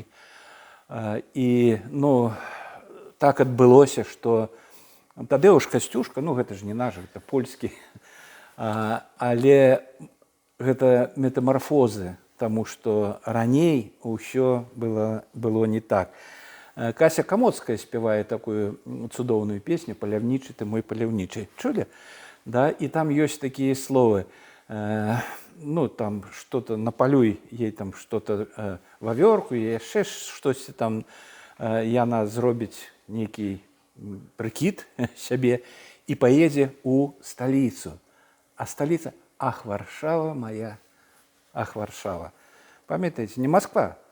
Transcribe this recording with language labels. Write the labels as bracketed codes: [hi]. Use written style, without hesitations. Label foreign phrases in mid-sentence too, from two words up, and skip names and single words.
[be] І так адбылося, што Тадэуш Касцюшка, гэта ж не наш, гэта польскі, але гэта метамарфозы, таму што раней усё было не так. Кася Камоцкая спявае такую цудоўную песню «Паляўнічы ты мой паляўнічы». Чулі? Да? І там ёсць такія словы. [ru] Там что-то [be] напалюй ей, [ru] там что-то [be] вавёрку, яшчэ штосьці там яна зробіць нейкі прыкід сябе і паедзе ў сталіцу. А сталіца [ru] – ах, Варшава моя, ах, Варшава. [be] Памятаеце, не Москва.